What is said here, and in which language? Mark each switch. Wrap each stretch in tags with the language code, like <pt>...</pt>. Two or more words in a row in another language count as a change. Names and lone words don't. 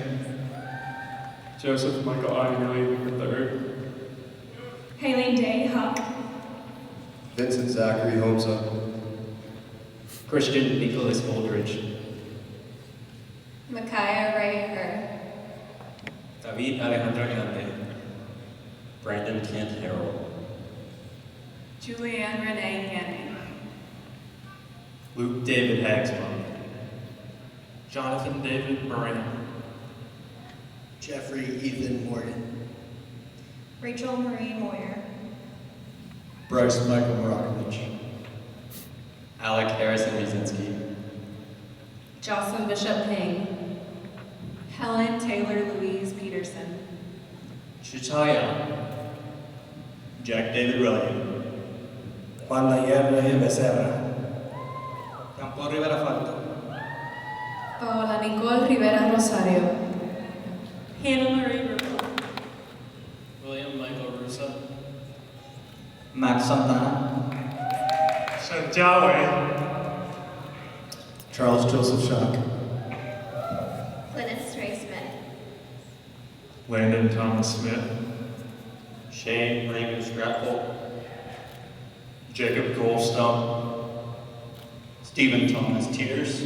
<en>Joseph Michael Agnelli III. Haley Day Huck. Vincent Zachary Homza. Christian Nicholas Holdridge. Micaiah Ray Herr. David Alejandro Grande. Brandon Kent Harrell. Julianne Renee Ganning. Luke David Hagsbaum. Jonathan David Moran. Jeffrey Ethan Morgan. Rachel Marie Moyer. Bryce Michael Morakovich. Alec Harrison Riesinski. Jocelyn Bishop Ping. Helen Taylor Louise Peterson. Chitaya. Jack David Ryan. Juan Nayer Becerra. Campo Rivera Falto. Paola Nicole Rivera Rosario. Hannah Marie Rubel. William Michael Russo. Max Santana. Santiago. Charles Joseph Shock. Glennis Stray Smith. Landon Thomas Smith. Shane Raymond Stratford. Jacob Goldstone. Stephen Thomas Tears.</en>